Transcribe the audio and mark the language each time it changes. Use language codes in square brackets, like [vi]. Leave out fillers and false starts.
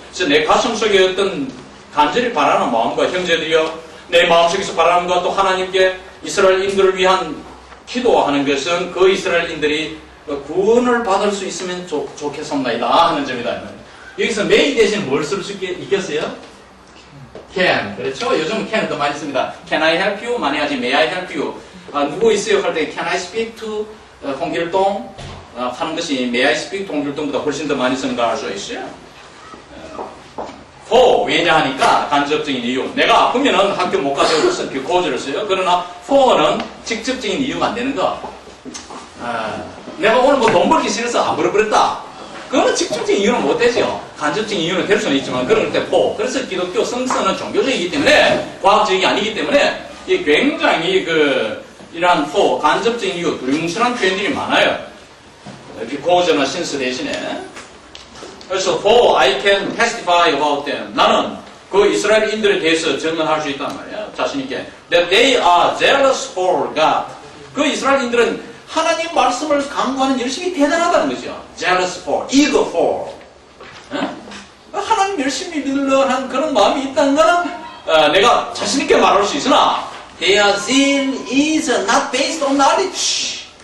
[ko] 그래서 내 가슴 속에 어떤 간절히 바라는 마음과 형제들이여 내 마음속에서 바라는 것과 또 하나님께 이스라엘인들을 위한 기도하는 것은 그 이스라엘인들이 구원을 받을 수 있으면 좋겠습니다 하는 점이다. 여기서 may 대신 뭘 쓸 수 있겠어요? can. 그렇죠? 요즘 can을 더 많이 씁니다. [en] Can I help you? [ko] 많이 하지 [en] may I help you? [ko] 누구 있어요? 할 때 [en] can I speak to 홍길동? [ko] 하는 것이 [en] may I speak to [ko] 홍길동보다 훨씬 더 많이 쓰는 거 알 수 있어요. for 왜냐 하니까 간접적인 이유. 내가 아프면은 학교 못 가서 무슨 because를 써요. 그러나 for는 직접적인 이유가 안 되는 거. 내가 오늘 뭐 돈 벌기 싫어서 안 벌어버렸다. 그거는 직접적인 이유는 못 되죠. 간접적인 이유는 될 수는 있지만 그럴 때 for. 그래서 기독교 성서는 종교적이기 때문에 과학적이 아니기 때문에 이 굉장히 이러한 for 간접적인 이유 두리뭉실한 표현들이 많아요. because나 since 대신에. 그래서 [en] for I can testify about them. [ko] 나는 그 이스라엘인들에 대해서 증언할 수 있단 말이야. 자신 있게. [en] That they are jealous for God. [ko] 그 이스라엘인들은 하나님 말씀을 강구하는 열심이 대단하다는 거죠. [en] Jealous for, eager for. [ko] 하나님 열심히 믿으려는 그런 마음이 있다는 거는 내가 자신 있게 말할 수 있으나 [en] their zeal is not based on knowledge.